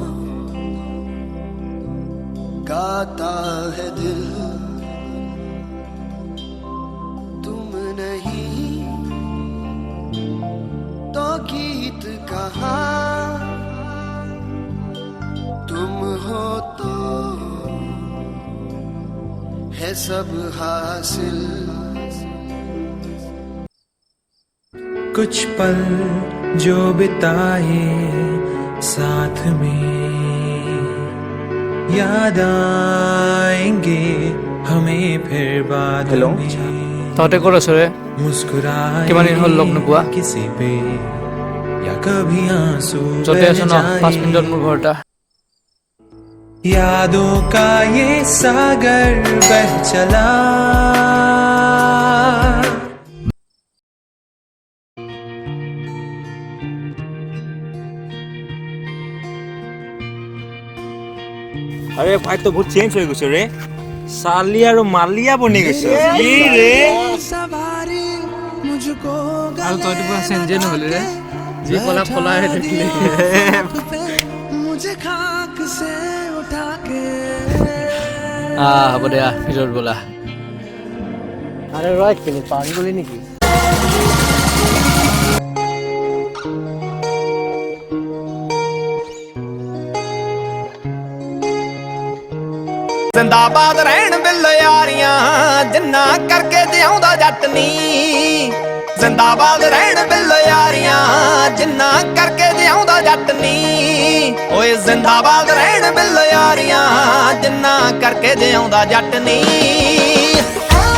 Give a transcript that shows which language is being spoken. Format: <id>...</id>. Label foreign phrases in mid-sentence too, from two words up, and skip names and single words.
<hi>गाता है दिल तुम नहीं तो गीत कहाँ तुम हो तो है सब हासिल कुछ पल जो बिताए साथ में याद आएंगे हमें फिर बाद में</hi> <as>তহঁতে ক'ত আছ ৰে?</as> <hi>मुस्कुराए</hi> <as>কিমান দিন হ'ল লগ নোপোৱা?</as> <hi>किसी पे या कभी आंसू</hi> <as>য'তে আছ ন</as> <hi>बह</hi> <as>5 মিনিটত মোৰ ঘৰ এটা।</as> <hi>यादों का ये सागर बह चला</hi> <as>আৰে ভাই তো বহুত চেঞ্জ হৈ গৈছে ৰে। চালি আৰু মালিয়া বনি গৈছে। কি ৰে আৰু তহঁতি পুৰা চেঞ্জে নহ'লি ৰে। যি ক'লা ক'লাহে থাকিলি। হ'ব দে ভিতৰত ব'লা। আৰে ৰ এক মিনিট পাহৰি গলি নেকি?</as> <pa>ਜ਼ਿੰਦਾਬਾਦ ਰਹਿਣ ਬਿੱਲ ਯਾਰੀਆਂ ਜਿੰਨਾ ਕਰਕੇ ਜਿਉਂਦਾ ਜੱਟ ਨੀ ਜ਼ਿੰਦਾਬਾਦ ਰਹਿਣ ਬਿੱਲ ਯਾਰੀਆਂ ਜਿੰਨਾ ਕਰਕੇ ਜਿਉਂਦਾ ਜੱਟ ਨੀ ਓਏ ਜ਼ਿੰਦਾਬਾਦ ਰਹਿਣ ਬਿੱਲ ਯਾਰੀਆਂ ਜਿੰਨਾ ਕਰਕੇ ਜਿਉਂਦਾ ਜੱਟ ਨੀ</pa>